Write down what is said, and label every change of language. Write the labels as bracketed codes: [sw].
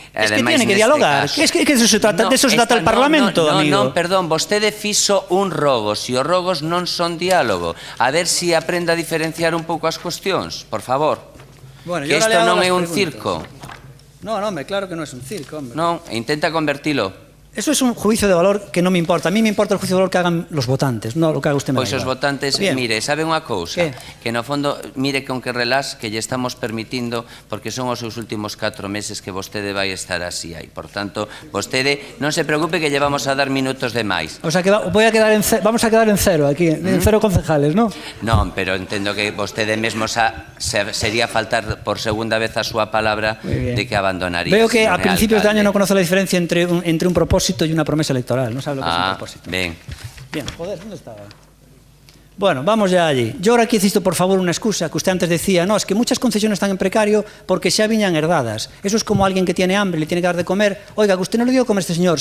[es] Es que tiene que dialogar. Es que de eso se trata el Parlamento, amigo. [gl] Non, perdón, vostede fixo un rogo. Si os rogos non son diálogo. A ver si aprende a diferenciar un pouco as cuestións, por favor. Que isto non é un circo. No, hombre, claro que non é un circo, hombre. Non, intenta convertilo. [es] Eso es un juicio de valor que no me importa. A mí me importa el juicio de valor que hagan los votantes, no lo que haga usted. [gl] Pois os votantes, mire, sabe unha cousa? Que no fondo, mire con que relax que lle estamos permitindo, porque son os seus últimos 4 meses que vostede vai estar así aí. Por tanto, vostede non se preocupe que lle vamos a dar minutos de máis. [es] O sea que vamos a quedar en cero aquí, en 0 concejales, ¿no? [gl] Non, pero entendo que vostede mesmo sería faltar por segunda vez a súa palabra de que abandonaría. [es] Veo que a principios de año no conoce la diferencia entre un propósito y una promesa electoral, no sabe lo que es un propósito. Bien, joder, ¿dónde estaba? Bueno, vamos ya allí. Yo ahora aquí necesito, por favor, una excusa, que usted antes decía, no, es que muchas concesiones están en precario porque [gl] xa viñan herdadas. [es] Eso es como alguien que tiene hambre, le tiene que dar de comer. Oiga, que usted no le dio a comer a este señor.